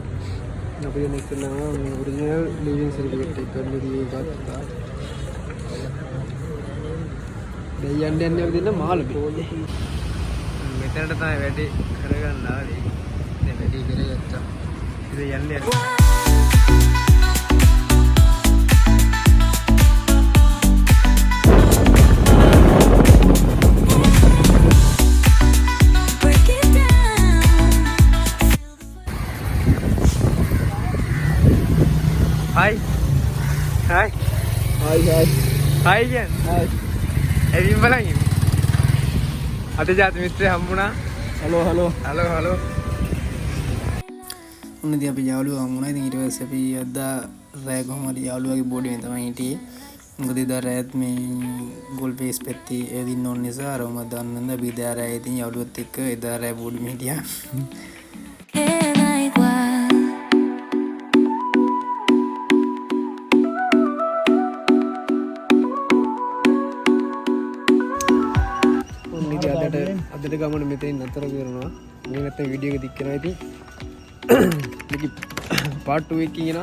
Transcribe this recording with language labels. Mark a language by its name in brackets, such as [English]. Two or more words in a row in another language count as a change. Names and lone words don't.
[Sinhala] අපි දැන් ඉස්සෙල්ලාම මේ [English] original leaving certificate [Sinhala] එක ගන්නදී ගත්තා. දැන් යන්නේ අපි දෙන්න මාළුවේ. මෙතනට තමයි වැඩි කරගන්න ආවේ. දැන් වැඩි කරගත්තා. ඉතින් යන්නේ [English] break it down. Hi. Hi. Hi guys. Hi again. Hi. [Sinhala] ඇවිත් බලන්න. අද ජාති මිත්‍රය හම්බුණා. [English] Hello hello. [Sinhala] හලෝ. උන්නදී අපි යාළුවෝ හම්බුණා. ඉතින් ඊට පස්සේ අපි අදා රෑ කොහම හරි යාළුවාගේ බෝඩියෙන් තමයි හිටියේ. මොකද එදා රෑත් මේ ගෝල් ෆේස් පැත්තේ ඇවිදින්න ඕන නිසා අරවම දාන්න අපි එදා රෑ ඉතින් යාළුවොත් එක්ක එදා රෑ බෝඩියෙන් හිටියා. [Spanish] Queda igual. [Sinhala] ඉතින් අදට ගමන මෙතනින් නතර කරනවා. මේ නැත්නම් වීඩියෝ එක දික් කරනවා ඉතින්. මේක පාර්ට් 2 එකකින් එනවා.